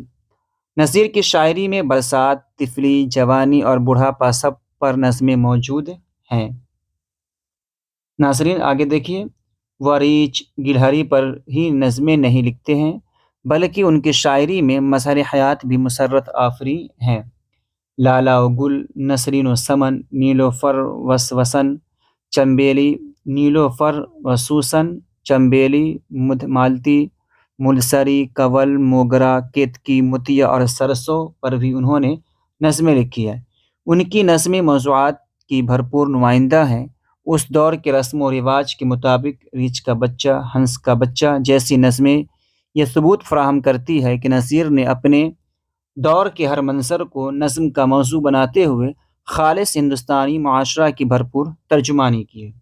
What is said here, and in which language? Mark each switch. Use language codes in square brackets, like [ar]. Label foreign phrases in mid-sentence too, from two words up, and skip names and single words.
[ur] نذیر کی شاعری میں برسات، طفلی، جوانی اور بڑھاپا سب پر نظمیں موجود ہیں۔ ناظرین آگے دیکھیے، وہ ریچھ گلہری پر ہی نظمیں نہیں لکھتے ہیں بلکہ ان کی شاعری میں مظہر حیات بھی مسرت آفریں ہیں۔ لالا و گل، نسرین و سمن، نیلوفر و وسن، چنبیلی، نیلوفر و سوسن، چنبیلی، مالتی، ملسری، کنول، موگرا، کیتکی، متیا اور سرسوں پر بھی انہوں نے نظمیں لکھی ہیں۔ ان کی نظمیں موضوعات کی بھرپور نمائندہ ہیں۔ اس دور کے رسم و رواج کے مطابق ریچھ کا بچہ، ہنس کا بچہ جیسی نظمیں یہ ثبوت فراہم کرتی ہے کہ نذیر نے اپنے دور کے ہر منظر کو نظم کا موضوع بناتے ہوئے خالص ہندوستانی معاشرہ کی بھرپور ترجمانی کی ہے۔